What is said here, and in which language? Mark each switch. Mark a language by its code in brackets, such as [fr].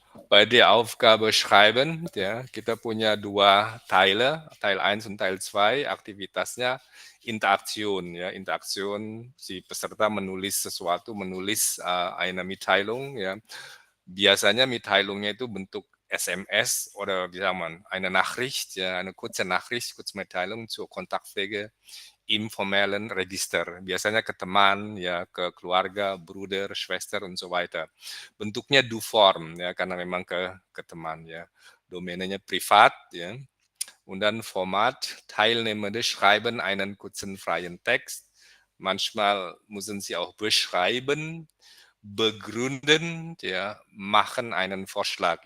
[de] Bei der Aufgabe Schreiben, [id] ya, kita punya 2 [de] Teile, Teil 1 und Teil 2, [id] aktivitasnya [de] Interaktion, ya, Interaktion, [id] si peserta menulis sesuatu, menulis [de] eine Mitteilung, ya. [id] Biasanya Mitteilungnya itu bentuk SMS [de] oder wie sagt man, eine Nachricht, ya, eine kurze Nachricht, Kurzmitteilung zur Kontaktpflege informellen Register, [id] biasanya ke teman, ya, ke keluarga, [de] Bruder, Schwester, und so weiter. [id] Bentuknya Du-Form, ya, karena memang ke teman, ya. Domainnya privat, ya. [de] Und dann Format, Teilnehmende schreiben einen kurzen freien Text. Manchmal müssen sie auch beschreiben, begründen, ya, machen einen Vorschlag.